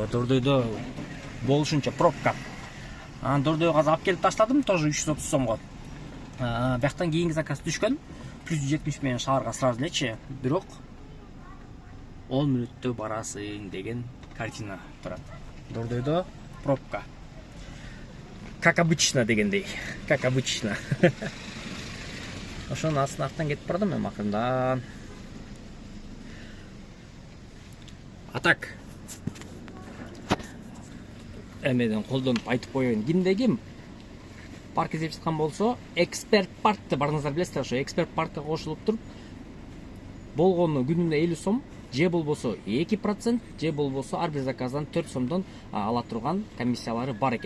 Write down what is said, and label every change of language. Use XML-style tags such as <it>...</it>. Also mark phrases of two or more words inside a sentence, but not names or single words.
<ky>Дордойдо болушунча пробка. Анан Дордойго алып келип таштадым, тоже 330 сомго. Бияктан кийинки заказ түшкөн, плюс 70 менен шаарга сразу элечи, бирок 10 мүнөттө барасың деген картина турат. Дордойдо пробка.</ky> <ru>Как обычно дегендей. Как обычно.</ru> <ky>Ошонун астынан кетип бардым мен акырындан.</ky> <ru>А так.</ru> <ky>Эмеден колдонуп айтып коеюн. Кимде-ким парк издеп жаткан болсо, эксперт паркты барыңыздар билесиздер, ошо эксперт паркка кошулуп туруп, болгону күнүнө 50 сом, же болбосо 2%, же болбосо ар бир заказдан 4 сомдон ала турган комиссиялары бар экен.</ky>